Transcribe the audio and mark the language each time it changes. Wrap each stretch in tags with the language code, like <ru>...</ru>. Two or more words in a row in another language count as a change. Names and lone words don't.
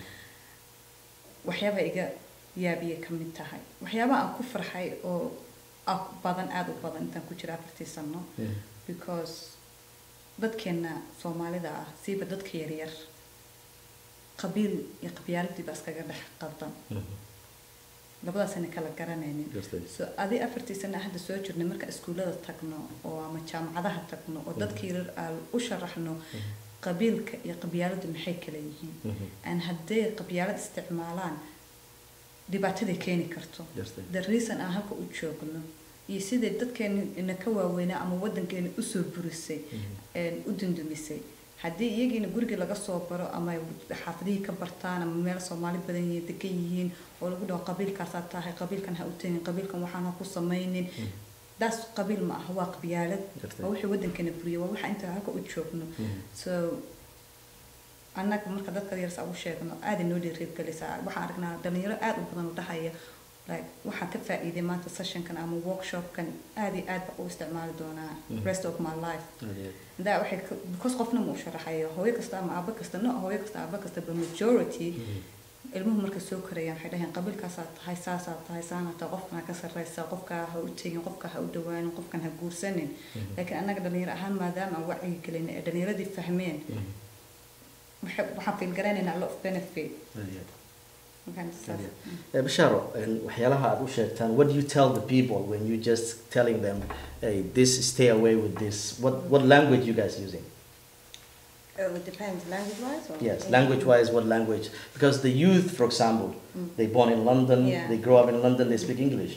<so>waxyaaba iga yaabiyay kamid tahay waxyaaba aan ku farxay oo badan aad u badan intaan ku jira 4 sano because dadkeena Soomaalida ah siiba dadka yar yar qabiil iyo qabyaaladii baa iskaga dhex qaldan labadaas aan kala garanaynin so adi afartii sano hadda soo jirnay marka iskuulada tagno oo ama jaamacadaha tagno oo dadkii u sharaxno qabiilka iyo qabyaaladu maxay kala yihiin aan hadday qabyaalad isticmaalaan dhibaatada keeni karto</so> <en>the reason</en> <so>aan halka u joogno iyo sida dadkeena ka waaweynaa ama wadankeena u soo burisay u dundumisay haddii iyagiina guriga laga soo baro ama xaafadihii ka bartaan ama meel Soomaali badan yihiin degan yihiin oo lagu dhaho qabiilkaas aad tahay qabiilkan ha u tagin qabiilkan waxaan ha ku samaynin das qabiil ma aha waa qabyaalad oo wixii wadankeena buriyo waa waxa inta halka u joogno so annaga marka dadka yar saa u sheegno aad inoo dhiirigelinaysaa waxaan aragnaa dhalinyaro aad u badan u dhahaya like waxaan ka faa'iiday maanta sessionkan ama workshopkan aad iyo aad u isticmaali doonaa</so> <en>rest of my life</en> <so>daa waxay because qofna ma u sharaxayo hooyo kasta ama aabba kasta no hooyo kasta aabba kasta</so> <en>but majority</en> <so>ilmuhu marka soo korayaan waxay dhahaan qabiilkaas aad tahay saas aad tahay saanata qofkan ka sarreysa qofka ha u tegin qofka ha u dhawaanin qofkan ha guursanin laakiin annaga dhalinyaro ahaan maadaama aan wacyi gelin ee dhalinyaradii fahmeen waxaan feel garanaynaa</so> <en>a lot of benefit</en> <so>Basharo, waxyaalaha aad u sheegtaan,</so> <en>what do you tell the people when you just telling them, hey, this, stay away with this? What language you guys using? It depends, language-wise? Or yes, language-wise, what language? Because the youth, for example, they born in London, they grow up in London, they speak English.</en>